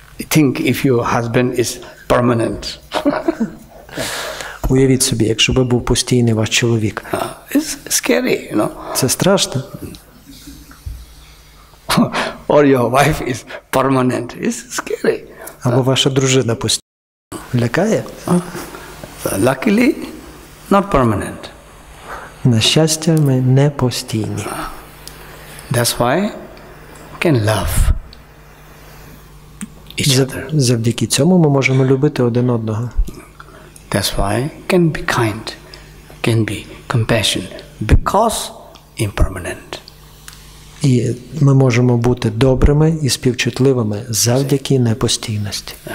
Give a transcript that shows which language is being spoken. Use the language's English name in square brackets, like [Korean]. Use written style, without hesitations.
[English] Think if your husband is permanent. [Ukrainian] Уявіть собі, якщо би був постійний ваш чоловік. [English] It's scary, you know. [Ukrainian] Це страшно. [English] Or your wife is permanent. It's scary. [Ukrainian] Або ваша дружина постійна. Лякає? [English] Luckily, not permanent. [Ukrainian] На щастя, ми не постійні. [English] That's why we can love each other. [Ukrainian] Завдяки цьому ми можемо любити один одного. [English] That's why can be kind, can be compassionate, because impermanent. [Ukrainian] І ми можемо бути добрими і співчутливими завдяки непостійності.